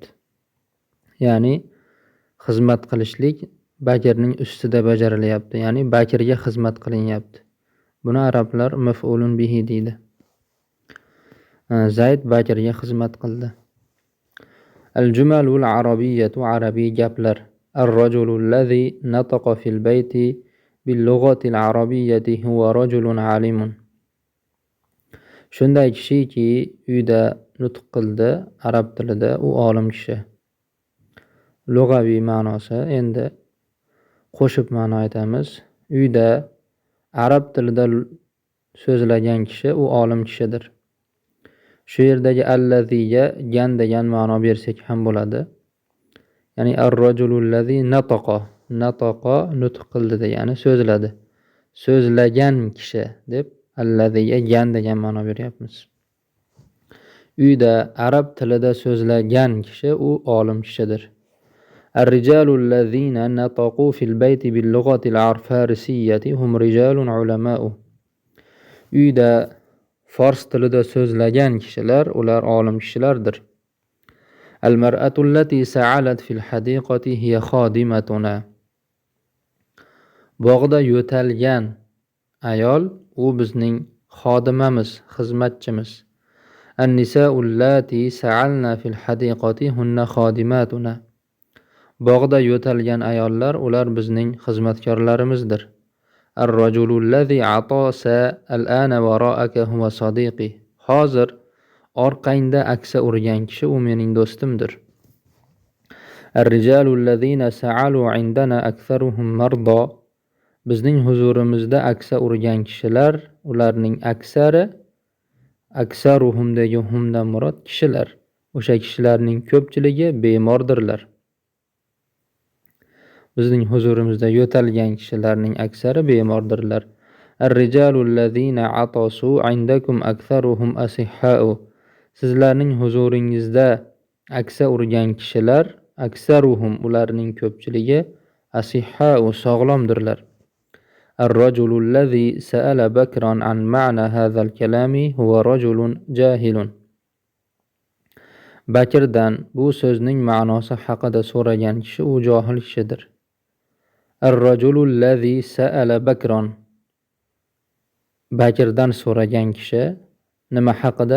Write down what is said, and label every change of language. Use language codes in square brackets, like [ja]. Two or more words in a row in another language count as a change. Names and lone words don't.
[uz] Ya'ni xizmat qilishlik Bakrning ustida bajarilyapti. Ya'ni Bakrga xizmat qilinyapti. Buni arablar [ar] مفعول به [uz] deydi. Zayd Bakrga xizmat qildi. [ar] الجمل العربية [uz] arabiy gaplar. [ar] الرجل الذي نطق في البيت باللغة العربية هو رجل عالم. [uz] Shunday kishiki uyda nutq qildi arab tilida, u olim kishi. Lug'aviy ma'nosi, endi qo'shib ma'no aytamiz. Uyda arab tilida so'zlagan kishi u olim kishidir. Shu yerdagi allaziga gan degan ma'no bersak ham bo'ladi. Ya'ni [ar] الرجل الذي نطق [uz] nutq qildi degani so'zladi. So'zlagan kishi deb allaziga gan degan ma'no beryapmiz. Uyda arab tilida so'zlagan kishi u olim kishidir. [ar] الرجال الذين نطقوا في البيت باللغة الفارسية هم رجال علماء. [uz] Uyda fors tilida so'zlagan kishilar ular olim kishilardir. [ar] المرأة التي سعلت في الحديقة هي خادمتنا. [uz] Bog'da yo'talgan ayol u bizning xodimamiz, xizmatchimiz. [ar] النساء التي سعلن في الحديقة هن خادمتنا. [uz] Bog'da yo'talgan ayollar ular bizning xizmatkorlarimizdir. [ar] الرجل الذي عطس الآن وراءك هو صديقي. [uz] Hozir orqangda aksa urgan kishi u mening do'stimdir. [ar] الرجال الذين سعلوا عندنا أكثرهم مرضى. [uz] Bizning huzurimizda aksa urgan kishilar ularning aksari, aksaruhumdagi humdan murod kishilar. O'sha kishilarning ko'pchiligi bemordirlar. Bizning huzurimizda yo'talgan kishilarning aksari bemordirlar. [ar] الرجال الذين عطسوا عندكم أكثرهم أصحاء. [uz] Sizlarning huzuringizda aksa urgan kishilar aksaruhum ularning ko'pchiligi asihha'u sog'lomdirlar. [ar] الرجل الذي سأل بكرا عن معنى هذا الكلام هو رجل جاهل. [uz] Bakirdan bu so'zning ma'nosi haqida so'ragan kishi u johil kishidir. [ar] الرجل الذي سأل بكرا. [uz] Bakirdan so'ragan kishi nima haqida?